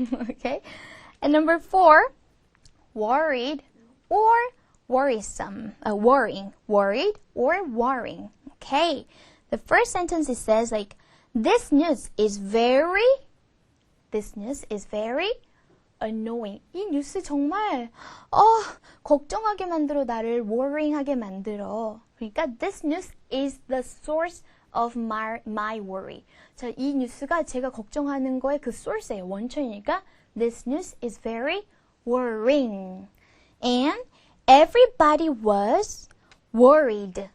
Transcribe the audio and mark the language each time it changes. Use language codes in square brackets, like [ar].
[en] Okay? And number 4, worried or worrisome. Worrying. Worried or worrying. Okay. The first sentence, it says like, this news is very annoying. [ko] 이 뉴스 정말 걱정하게 만들어, 나를 worrying하게 만들어. 그러니까 [en] this news is the source of my worry. [ko] 자, 이 뉴스가 제가 걱정하는 거의 그 source예요. 원천이니까 [en] this news is very worrying. And everybody was worried.